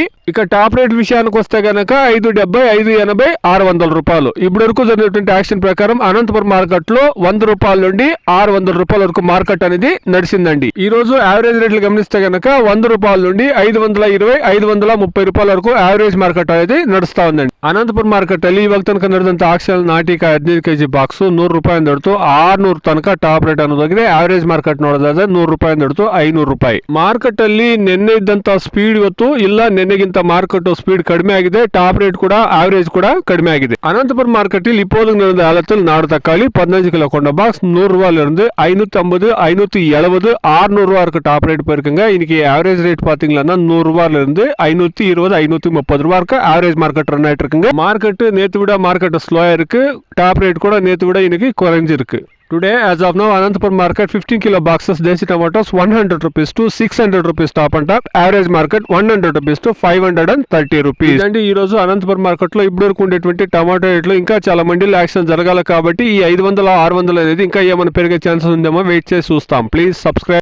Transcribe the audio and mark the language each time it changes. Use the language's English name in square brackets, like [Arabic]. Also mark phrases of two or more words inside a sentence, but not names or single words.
[Telugu] ఇక [English] top rate [Telugu] విషయానికి వస్తే గనక 570, 580, 600 రూపాయలు. ఇప్పటి వరకు జరిగినటువంటి యాక్షన్ ప్రకారం అనంతపురం మార్కెట్ లో 100 రూపాయల నుండి 600 రూపాయల వరకు మార్కెట్ అనేది నడిచిందండి. ఈ రోజు [English] average rates [Telugu] గమనిస్తే గనక 100 రూపాయల నుండి 520, 530 రూపాయల వరకు [English] average market [Telugu] అనేది నడుస్తా ఉందండి. [Kannada] అనంతపురం మార్కెట్ ಅಲ್ಲಿ ಇವಾಗ ತನಕ ನಡೆದಂತ ಆಕ್ಷನ್ ನಾಟಿಕ 15 [English] kg box [Kannada] 100 ರೂಪಾಯಿ ನಡ್ತು 600 ತನಕ [English] top rate [Kannada] ಅನ್ನೋದಾಗಿದೆ. [English] average market [Kannada] ನೋಡೋದಾದ್ರೆ 100 ರೂಪಾಯಿ ನಡ್ತು 500 ರೂಪಾಯಿ. ಮಾರ್ಕೆಟ್ ಅಲ್ಲಿ ನಿನ್ನೆ ಇದ್ದಂತ ಸ್ಪೀಡ್ ಇವತ್ತು ಇಲ್ಲ, ನಿನ್ನೆಗಿಂತ [English] market speed [Kannada] ಕಡಿಮೆ ಆಗಿದೆ. [English] top rate [Kannada] ಕೂಡ ಆವರೇಜ್ ಕೂಡ ಕಡಿಮೆ ಆಗಿದೆ. [Tamil] அனந்தபுரம் மார்க்கெட்டில் இப்போது நடந்த ஆலத்தில் நாடு தக்காளி 15 கிலோ கொண்ட பாக்ஸ் 100 ரூபாயில இருந்து 550, 570, 600 ரூபா இருக்கு [English] top rate [Tamil] போயிருக்குங்க. இன்னைக்கு [English] average rate [Tamil] பாத்தீங்கன்னா 100 ரூபாயில இருந்து 520, 530 ரூபா இருக்கு [English] average market run [Tamil] ஆயிட்டு இருக்குங்க. மார்க்கெட் நேத்து விட மார்க்கெட் ஸ்லோயா இருக்கு. [English] top rate [Tamil] கூட நேத்து விட இன்னைக்கு குறைஞ்சிருக்கு. [English] Today, as of now, Anantapur market 15 kilo boxes desi tomatoes 100 rupees to 600 rupees top and top. Average market 100 rupees to 530 rupees. [Telugu] ఇదండి ఈ రోజు అనంతపురం మార్కెట్ లో ఇప్పుడు వరకు ఉండేటువంటి టమాటో రేట్లు. ఇంకా చాలా మండీలో యాక్షన్ జరగాలి కాబట్టి ఈ 500, 600 అనేది ఇంకా ఏమైనా పెరిగే ఛాన్సెస్ ఉందేమో వెయిట్ చేసి చూస్తాం. [English] please subscribe.